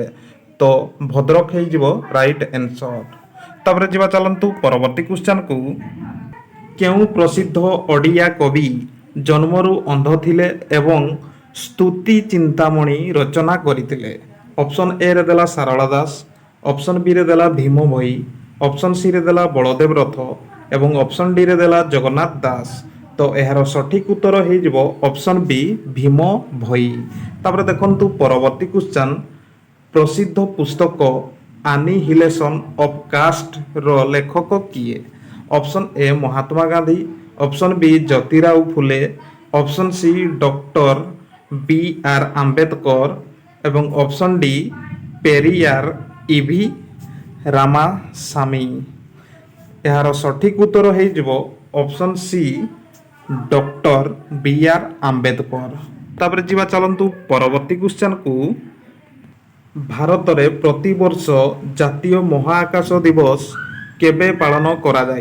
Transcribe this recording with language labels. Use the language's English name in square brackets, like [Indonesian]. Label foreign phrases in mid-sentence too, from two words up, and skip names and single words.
[Odia] ତ ଭଦ୍ରକ ହେଇ ଯିବ [English] right answer. [Odia] ତାପର ଯିବା ଚାଲନ୍ତୁ ପରବର୍ତ୍ତୀ କ୍ୱେଶ୍ଚନ କୁ, କେଉଁ ପ୍ରସିଦ୍ଧ ଓଡ଼ିଆ କବି ଜନ୍ମରୁ ଅନ୍ଧ ଥିଲେ ଏବଂ ସ୍ତୁତି ଚିନ୍ତାମଣି ରଚନା କରିଥିଲେ? [English] option A [Odia] ରେ ଦେଲା ସାରଳା ଦାସ, [English] option B [Odia] ରେ ଦେଲା ଭୀମ ଭୋଇ, [English] option C [Odia] ରେ ଦେଲା ବଳଦେବ ରଥ ଏବଂ [English] option D [Odia] ରେ ଦେଲା ଜଗନ୍ନାଥ ଦାସ। ତ ଏହାର ସଠିକ ଉତ୍ତର ହେଇ ଯିବ [English] option B [Odia] भीम भोई। ତାପର ଦେଖନ୍ତୁ ପରବର୍ତ୍ତୀ କ୍ୱେଶ୍ଚନ, ପ୍ରସିଦ୍ଧ ପୁସ୍ତକ ଏନିହିଲେସନ ଅଫ କାଷ୍ଟ ର ଲେଖକ କିଏ? [English] Option A Mahatma Gandhi, Option B Jyotirao Phule, Option C Doctor B R Ambedkar एवं Option D Periyar E V Ramasamy। [Odia] ଏହାର ସଠିକ ଉତ୍ତର ହେଇ ଯିବ [English] option C [Odia] डॉक्टर बी आर आंबेडकर। ତାପର ଯିବା ଚାଲନ୍ତୁ ପରବର୍ତ୍ତୀ କ୍ୱେଶ୍ଚନ କୁ, ଭାରତ ରେ ପ୍ରତି ବର୍ଷ ଜାତୀୟ ମହାକାଶ ଦିବସ କେବେ ପାଳନ କରା ଯାଏ?